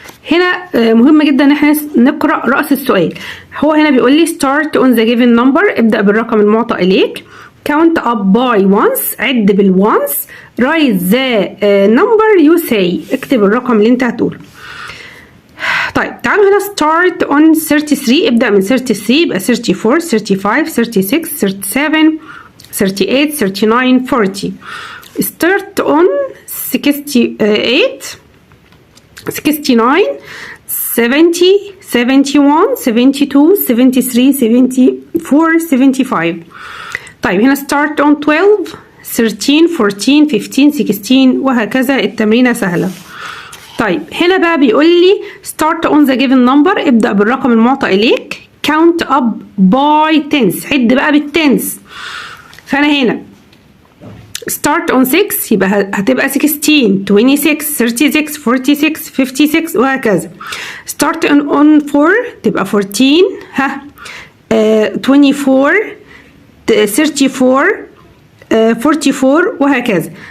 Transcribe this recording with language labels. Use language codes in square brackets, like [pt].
[ar] هنا مهم جدا ان احنا نقرأ رأس السؤال. هو هنا بيقول لي [en] start on the given number [ar] ابدأ بالرقم المعطى اليك. [en] count up by once [ar] عد بالonce. [en] write the number you say [ar] اكتب الرقم اللي انت هتقوله. طيب تعالوا هنا [en] start on 33 [ar] ابدأ من 33 يبقى 34 35 36 37 38 39 40. [en] start on 68 69 70 71 72 73 74 75. [ar] طيب هنا [en] start on 12 [ar] 13 14 15 16 وهكذا. التمرينة سهلة. طيب هنا بقى بيقول لي [en] start on the given number [ar] ابدأ بالرقم المعطى إليك. [en] count up by tens [ar] عد بقى بالتنس. فأنا هنا [en] start on 6 [ar] يبقى هتبقى 16 26 36 46 56 وهكذا. [en] start on 4 [ar] تبقى 14 24 34 44 وهكذا.